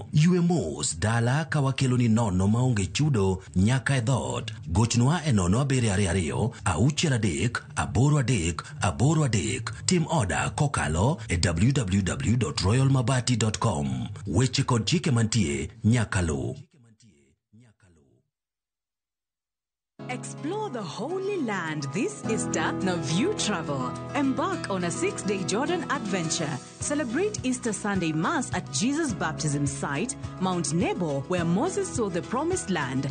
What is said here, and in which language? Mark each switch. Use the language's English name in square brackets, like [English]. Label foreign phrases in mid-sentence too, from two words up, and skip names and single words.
[Luo (Kenya and Tanzania)] Yue mos dala ka wakelo ni nono maonge chudo nyaka e dhot. Gochnwa e 0722 63 83 83. Tim order kokalo e www.royalmabati.com. Weche kod chike mantie nyaka lu. [English] Explore the Holy Land this Easter na View Travel. Embark on a 6-day Jordan adventure. Celebrate Easter Sunday Mass at Jesus Baptism Site, Mount Nebo, where Moses saw the Promised Land.